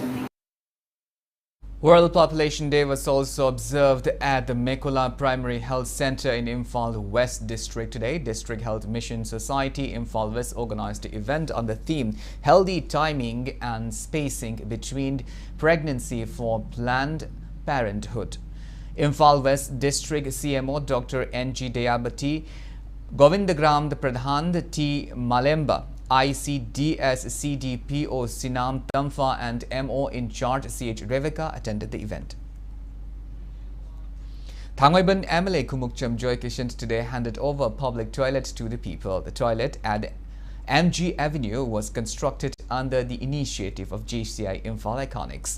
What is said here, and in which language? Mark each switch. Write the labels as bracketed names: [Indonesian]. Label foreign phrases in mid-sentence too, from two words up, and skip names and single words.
[English] World Population Day was also observed at the Mekola Primary Health Center in Imphal West District today. District Health Mission Society Imphal West organized the event on the theme Healthy Timing and Spacing Between Pregnancy for Planned Parenthood. Imphal West District CMO Dr. N.G. Dayabati, Govindagram Pradhan T. Malemba, ICDS CDPO Sinam Tamfa and MO in charge CH Revika attended the event. Thangwaiban MLA Kumukcham Joy Kishan today handed over a public toilet to the people. The toilet at MG Avenue was constructed under the initiative of JCI Imphal Iconics.